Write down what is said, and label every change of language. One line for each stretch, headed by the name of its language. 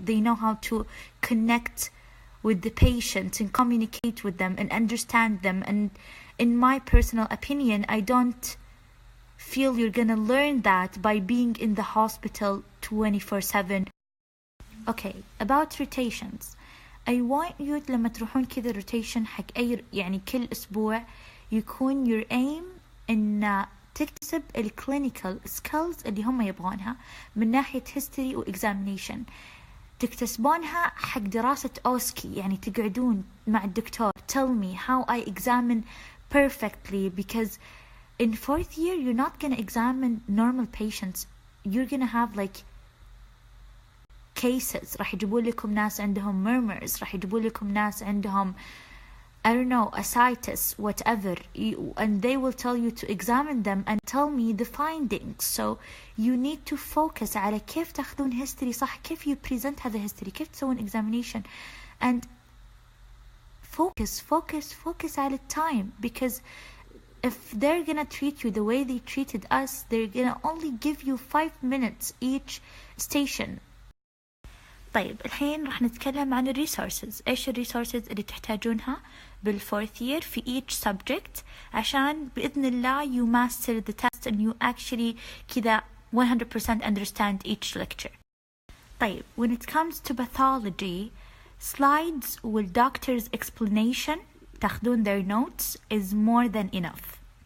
English: They know how to connect with the patient and communicate with them and understand them. And in my personal opinion, I don't feel you're gonna learn that by being in the hospital 24/7. Okay, about rotations. I want you
Arabic: لما تروحون كذا rotation حق أي يعني كل أسبوع يكون
English: your aim
Arabic: إن تكتسب الكلينيكال سكيلز اللي هم يبغونها من ناحية history و examination. تكتسبونها حق دراسة أوسكي، يعني تقعدون مع الدكتور
English: tell me how I examine perfectly, because in 4th year you're not gonna examine normal patients, you're gonna have like cases.
Arabic: راح يجيبوا لكم ناس عندهم
English: murmurs، راح يجيبوا لكم ناس عندهم I don't know ascites whatever, and they will tell you to examine them and tell me the findings. So you need to focus على
Arabic: كيف تاخذون
English: history صح، كيف you present هذا history،
Arabic: كيف تسوون
English: examination, and focus على time, because if they're gonna treat you the way they treated us, they're gonna only give you 5 minutes each station.
Arabic: طيب الحين راح نتكلم عن الريسورسز. ايش الريسورسز اللي تحتاجونها بالفورث
English: year في each subject
Arabic: عشان بإذن الله
English: you master the test and you actually كذا 100% understand each lecture. طيب when it comes to pathology, slides with doctor's explanation
Arabic: تاخذون
English: their notes is more than enough.